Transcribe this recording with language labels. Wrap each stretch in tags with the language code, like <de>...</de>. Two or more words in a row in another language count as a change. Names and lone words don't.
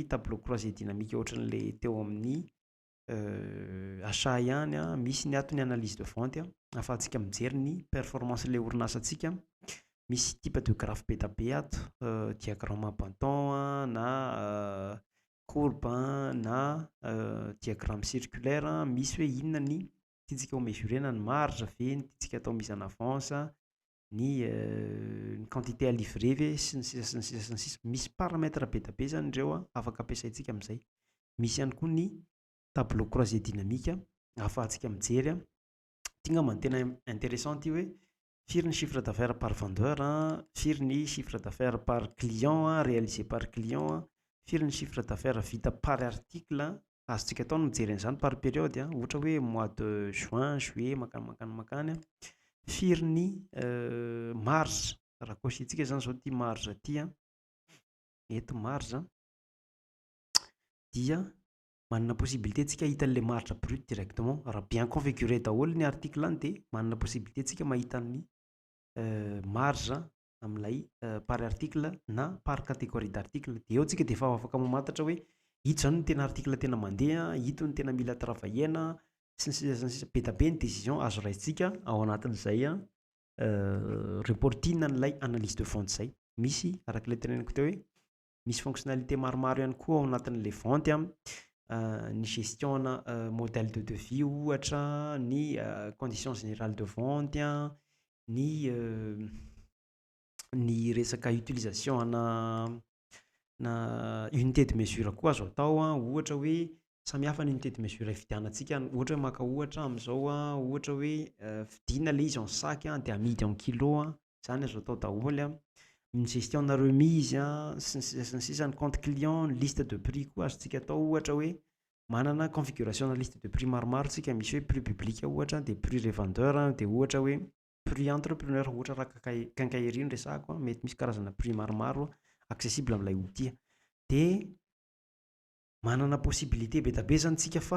<fr>tableau croisé dynamique</fr> <mg>ohatran'le teo amin'ny achat ihany misy ny ato ny</mg> <fr>analyse de vente</fr> <mg>ahafahantsika mijery ny performance le orinasantsika misy</mg> <fr>type de graphe</fr> <mg>be da be ato diagramme Banton na courbe na</mg> <fr>diagramme circulaire</fr> <mg>misy hoe inona ny tiantsika ho mesurena ny marge ve ny tiantsika atao</mg> <fr>mise en avance</fr> <mg>ny</mg> <fr>quantité à livrer</fr> <mg>ve sy ny sisa misy paramètre be da be zany ireo afaka ampiasaintsika amin'izay misy ihany koa ny</mg> <fr>tableau croisé</fr> <mg>dynamique ahafahantsika mijery tina man tena intéressant ty hoe firy ny</mg> <fr>chiffre d'affaires par vendeur</fr> <mg>firy ny</mg> <fr>chiffre d'affaires par client réalisé par client</fr> <mg>firy ny</mg> <fr>chiffre d'affaires</fr> <mg>vita</mg> <fr>par article</fr> <mg>azontsika atao no mijery an'izany</mg> <fr>par période</fr> <mg>ohatra hoe</mg> <fr>mois de juin juillet</fr> <mg>makany firy ny marge raha cochetsika zany zao ty marge ty eto marge dia manana possibilité tsika hita an'le</mg> <fr>marge brut directement</fr> <mg>raha</mg> <fr>bien configuré</fr> <mg>daholo ny article any de manana possibilité tsika mahita ny marge amin'ilay</mg> <fr>par article</fr> <mg>na</mg> <fr>par catégorie d'article</fr> <mg>de eo tsika de efa afaka mamantatra hoe ito zany ny tena article tena mandeha ito ny tena mila travaiena sy ny sisa be da be ny décision azo raisitsika ao anatin'izay reporting n'ilay</mg> <fr>analyse de vente</fr> <mg>zay misy araka le teneniko teo hoe misy fonctionnalité maromaro ihany koa ao anatin'le vente ny</mg> <fr>gestion modèle de devis</fr> <mg>ohatra, ny</mg> <fr>condition générale de vente</fr> <mg>ny resaka utilisation na</mg> <fr>unité de mesure</fr> <mg>koa azo atao ohatra hoe samihafa ny</mg> <fr>unité de mesure</fr> <mg>ividianantsika ohatra hoe maka ohatra am'izao ohatra hoe vidiana le izy</mg> <fr>en sac</fr> <mg>de amidy</mg> <fr>en kilo</fr> <mg>zany azo atao daholo ny gestion na remise sy ny sisa ny</mg> <fr>compte client, liste de prix</fr> <mg>koa azontsika atao ohatra hoe manana configuration na</mg> <fr>liste de prix</fr> <mg>maromaro tsika misy hoe</mg> <fr>prix public</fr> <mg>ohatra de</mg> <fr>prix revendeur</fr> <mg>de ohatra hoe</mg> <fr>prix entrepreneur</fr> <mg>ohatra raha quincaillerie ny resahako mety misy karazana prix maromaro accessible amin'ilay outil de manana possibilité be da be zany tsika fa</mg>